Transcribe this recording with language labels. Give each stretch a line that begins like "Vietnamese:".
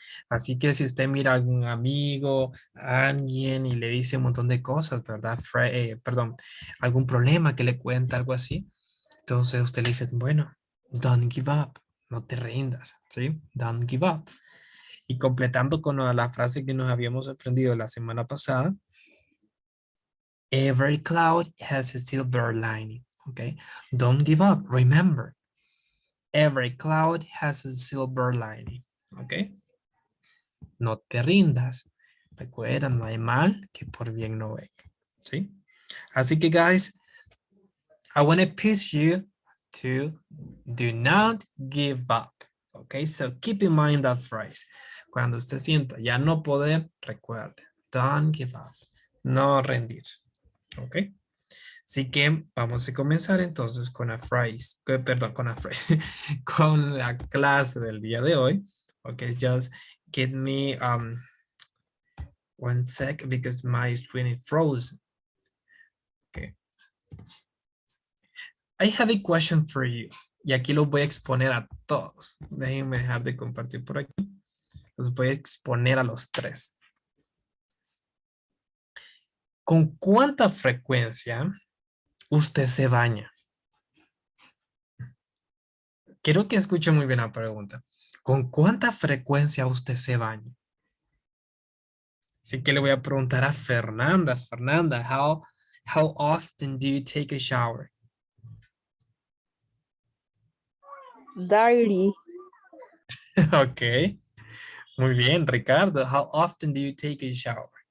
Spanish: Así que si usted mira a algún amigo, a alguien y le dice un montón de cosas, ¿verdad? Perdón, algún problema que le cuenta, algo así. Entonces usted le dice, bueno,
English: don't give up.
Spanish: No te rindas. ¿Sí?
English: Don't give up.
Spanish: Y completando con la frase que nos habíamos aprendido la semana pasada,
English: every cloud has a silver lining. Okay, don't give up. Remember, every cloud has a silver lining.
Spanish: Okay, no te rindas. Recuerda, no hay mal que por bien no venga. ¿Sí? Así que,
English: guys, I want to push you to do not give up. Okay, so keep in mind that phrase.
Spanish: Cuando usted sienta ya no poder, recuerde,
English: don't give up.
Spanish: No rendirse. Okay. Así que vamos a comenzar entonces con la phrase, perdón, con la phrase, con la clase del día de hoy.
English: Okay, just give me 1 sec because my screen is frozen. Okay. I have a question for you.
Spanish: Y aquí los voy a exponer a todos. Déjenme dejar de compartir por aquí. Los voy a exponer a los tres. ¿Con cuánta frecuencia usted se baña? Quiero que escuche muy bien la pregunta. ¿Con cuánta frecuencia usted se baña? Así que le voy a preguntar a Fernanda.
English: Fernanda, how often do you take a shower? Daily,
Spanish: Ok, muy bien.
English: Ricardo, how often do you take a shower?